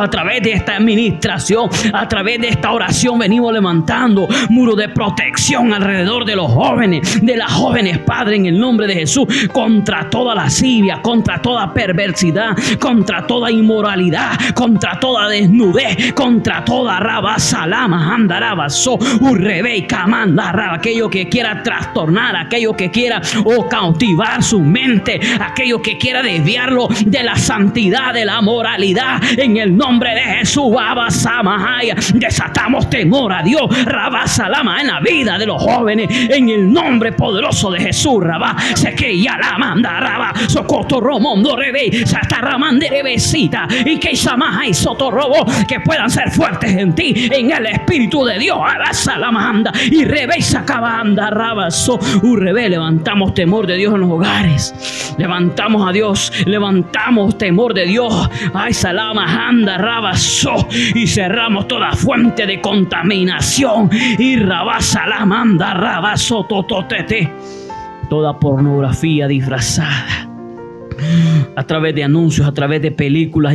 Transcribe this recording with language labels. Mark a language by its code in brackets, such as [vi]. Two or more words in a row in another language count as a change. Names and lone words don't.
[es] A través de esta administración, a través de esta oración, venimos levantando muros de protección alrededor de los jóvenes, de las jóvenes, Padre, en el nombre de Jesús, contra toda lascivia, contra toda perversidad, contra toda inmoralidad, contra toda desnudez, contra toda rabasalama, andarabaso, urrebeca, mandaraba, aquello que quiera trastornar, aquello que quiera cautivar su mente, aquello que quiera desviarlo de la santidad, de la moralidad, en el nombre de Jesús. Abasamahaya, desatamos temor a Dios, rabasalama, en la vida de los jóvenes, en el nombre poderoso de Jesús. Rabá, se que ya la manda, rabá, socoto romondo rebe, sataramandebecita, y que samaja y sotorobo, que puedan ser fuertes en ti, en el Espíritu de Dios. Abasalamanda y rebe, sacabanda, rabaso, urrebe. Levantamos temor de Dios en los hogares, levantamos a Dios, levantamos temor de Dios. Ay, salama, anda, rabaso, y cerramos toda fuente de contaminación. Y rabasa, anda, rabaso, tototete, toda pornografía disfrazada a través de anuncios, a través de películas